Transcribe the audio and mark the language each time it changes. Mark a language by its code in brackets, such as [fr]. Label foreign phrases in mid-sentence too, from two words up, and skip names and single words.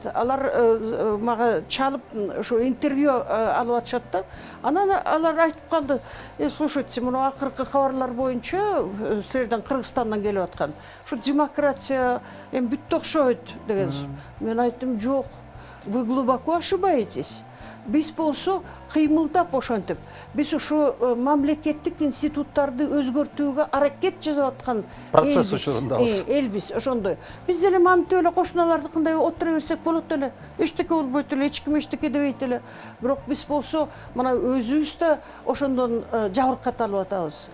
[ky] Алар мага чалып ошо интервью алып атышат да. Анан алар айтып калды: слушайте, мына акыркы кабарлар боюнча силерден Кыргызстандан келип аткан. Ушу демократия эми бүттү окшойт деген. Мен айттым: жок, [ru] вы глубоко ошибаетесь. [ky] Биз болсо кыймылдап ошентип, биз ушу мамлекеттик институттарды өзгөртүүгө аракет жасап аткан процесс учурундабыз. Элбиз ошондой. Биз деле мамтып эле кошуналарды кандай отура берсек болот эле. Эчтеке болбойт эле, эч ким эчтеке дебейт эле. Бирок биз болсо мына өзүбүз да ошондон жабыркат алып атабыз.